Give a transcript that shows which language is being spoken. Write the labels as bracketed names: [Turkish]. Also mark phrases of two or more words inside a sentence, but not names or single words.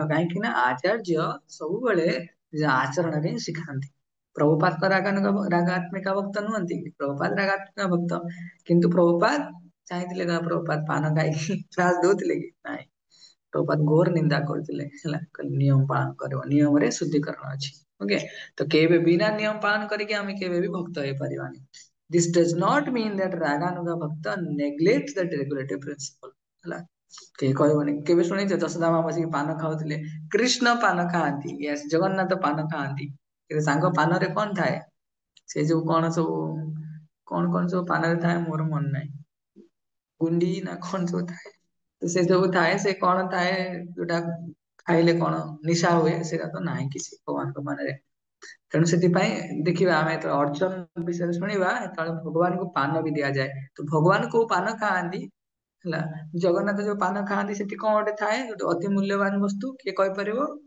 [Odia] କାହିଁକି ନା ଆଚାର୍ଯ୍ୟ ସବୁବେଳେ ଆଚରଣରେ ହିଁ ଶିଖାନ୍ତି ପ୍ରଭୁପାତ ରାଗାତ୍ମିକା ଭକ୍ତ ନୁହନ୍ତି ପ୍ରଭୁପାତ ରାଗାତ୍ମିକା ଭକ୍ତ କିନ୍ତୁ ପ୍ରଭୁପାତ ଚାହିଁଥିଲେ ନା ପ୍ରଭୁପାତ ପାନ ଖାଇକି କ୍ଲାସ ଦଉଥିଲେ କି ନାଇଁ ପ୍ରଭୁପାତ ଘୋର ନିନ୍ଦା କରୁଥିଲେ ହେଲା ନିୟମ ପାଳନ କରିବ ନିୟମରେ ଶୁଦ୍ଧିକରଣ ଅଛି ଓକେ ତ କେବେ ବିନା ନିୟମ ପାଳନ କରିକି ଆମେ କେବେ ବି ଭକ୍ତ ହେଇପାରିବାନି [English] this does not mean that [Odia] ରାଗାନୁଗା ଭକ୍ତ [English] neglects the regulative principle [Odia] ହେଲା କେହି କହିବନି କେବେ ଶୁଣିଛ ଯଶୋଦା ମା ବସିକି ପାନ ଖାଉଥିଲେ କୃଷ୍ଣ ପାନ ଖାଆନ୍ତି ୟେସ୍ ଜଗନ୍ନାଥ ପାନ ଖାଆନ୍ତି କିନ୍ତୁ ତାଙ୍କ ପାନରେ କଣ ଥାଏ ସେ ଯୋଉ କଣ ସବୁ ପାନରେ ଥାଏ ମୋର ମନେ ନାହିଁ ଗୁଣ୍ଡି ନା କଣ ସବୁ ଥାଏ ତ ସେ ସବୁ ଥାଏ ସେ କଣ ଥାଏ ଯୋଉଟା ଖାଇଲେ କଣ ନିଶା ହୁଏ ସେଇଟା ତ ନାହିଁ କିଛି ଭଗବାନଙ୍କ ପାନରେ ତେଣୁ ସେଥିପାଇଁ ଦେଖିବା ଆମେ ଯେତେବେଳେ ଅର୍ଜୁନ ବିଷୟରେ ଶୁଣିବା ସେତେବେଳେ ଭଗବାନଙ୍କୁ ପାନ ବି ଦିଆଯାଏ ତ ଭଗବାନ କୋଉ ପାନ ଖାଆନ୍ତି ହେଲା ଜଗନ୍ନାଥ ଯୋଉ ପାନ ଖାଆନ୍ତି ସେଠି କଣ ଗୋଟେ ଥାଏ ଗୋଟେ ଅତି ମୂଲ୍ୟବାନ ବସ୍ତୁ କିଏ କହିପାରିବ